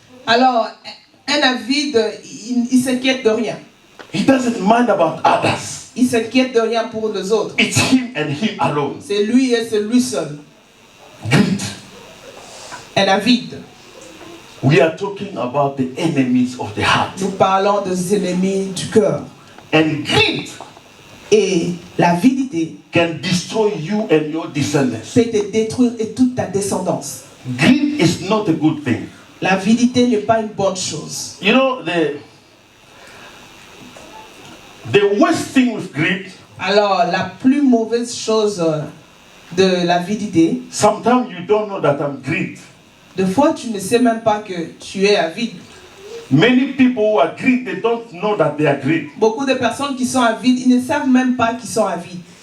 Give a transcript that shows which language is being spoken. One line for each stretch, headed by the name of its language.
French: Alors, un avide, il s'inquiète de rien.
English: He doesn't mind about others.
French: Il s'inquiète de rien pour les autres.
English: It's him and him alone.
French: C'est lui et c'est lui seul.
English: Greed.
French: un avide.
English: We are talking about the enemies of the heart.
French: Nous parlons des ennemis du cœur.
English: And greed
French: Et l'avidité
English: can destroy you and your descendants.
French: peut te détruire et toute ta descendance.
English: Greed is not a good thing.
French: L'avidité n'est pas une bonne chose.
English: You know, the worst thing with greed,
French: Alors, la plus mauvaise chose de l'avidité,
English: sometimes you don't know that I'm greed.
French: des fois tu ne sais même pas que tu es avide.
English: Many people who are greed, they don't know that they are greed.
French: Beaucoup de personnes qui sont avides, ils ne savent même pas qu'ils sont avides.